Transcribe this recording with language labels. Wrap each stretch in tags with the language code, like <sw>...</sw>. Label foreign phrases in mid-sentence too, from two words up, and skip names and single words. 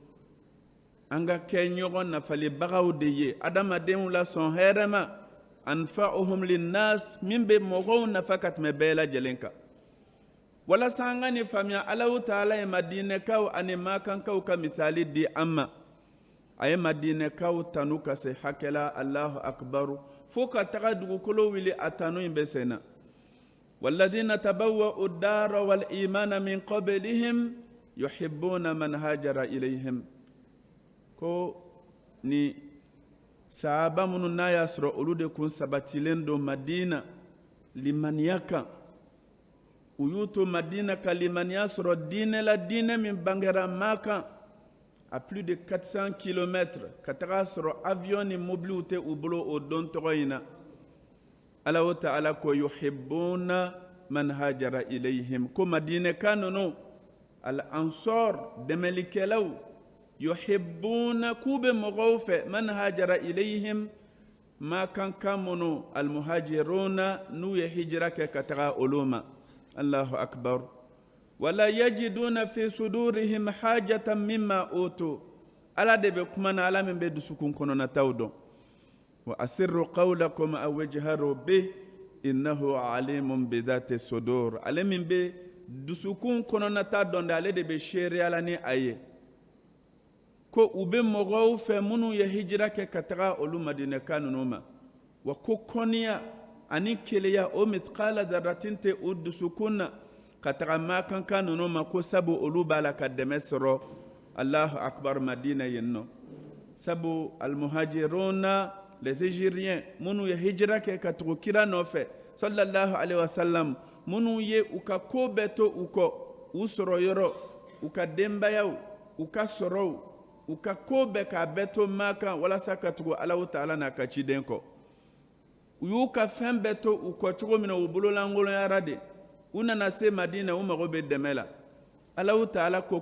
<bm>an ka kɛ ɲɔgɔn nafalibagaw de ye adamadenw lasɔn hɛrɛ ma</bm> <ar>أنفعهم للناس</ar> <bm>min bɛ mɔgɔw nafa ka tɛmɛ bɛɛ lajɛlen kan walasa an ka nin faamuya alahu taala ye madinɛkaw ani makankaw ka misali di an ma a ye madinɛkaw tanu ka se hakɛ la</bm> <ar>الله أكبر</ar> <bm>fo ka taga dugukolo wuli a tanu in bɛ senna</bm> <ar>والذين تبوءوا الدار والإيمان من قبلهم يحبون من هاجر إليهم</ar> <bm>ko ni sahaba minnu n'a y'a sɔrɔ olu de kun sabatilen don madina limaniya kan u y'u to madina ka limaniya sɔrɔ diinɛ la diinɛ min bangera maa kan</bm> <fr>à plus de</fr> <bm>400 km ka taga sɔrɔ avion ni mobiliw tɛ u bolo o don tɔgɔ in na Allahu ta'ala ko</bm> <ar>يحبون من هاجر إليهم</ar> <bm>ko madinɛka ninnu</bm> <ar>الأنصار</ar> <bm>dɛmɛlikɛlaw yuhibbuna k'u bɛ mɔgɔw fɛ</bm> <ar>من هاجر إليهم</ar> <bm>ma kankan minnu</bm> <ar>المهاجرون</ar> <bm>n'u ye hijira kɛ ka taga olu ma</bm> <ar>الله أكبر ولا يجدون في صدورهم حاجة مما أوتوا</ar> <bm>ala de be kuma na ala min be dusukun kɔnɔna taw dɔn</bm> <ar>وأسروا قولكم أو اجهروا به إنه عليم بذات الصدور</ar> <bm>ale min be dusukun kɔnɔna ta dɔn de ale de be seereya la ni a ye ko u be mɔgɔw fɛ minnu ye hijira kɛ ka taga olu madinɛka ninnu ma wa ko kɔniya ani keleya o</bm> <ar>مثقال ذرة</ar> <bm>tɛ o dusukun na ka taga makankan ninnu ma ko sabu olu b'a la ka dɛmɛ sɔrɔ</bm> <ar>الله أكبر</ar> <bm>madina yen nɔ sabu almuhajiruna</bm> <fr>les Égériens</fr> <bm>minnu ye hijira kɛ ka tugu kira nɔfɛ</bm> <ar>صلى الله عليه وسلم</ar> <bm>minnu ye u ka ko bɛɛ to u kɔ u sɔrɔ yɔrɔ u ka denbayaw u ka sɔrɔw u ka ko bɛɛ k'a bɛɛ to makan walasa ka tugu Allahu ta'ala n'a ka ciden kɔ u y'u ka fɛn bɛɛ to u kɔ cogo min na u bololankoloyara de u nana se madina u mago bɛ dɛmɛ la Allahu ta'ala ko</bm>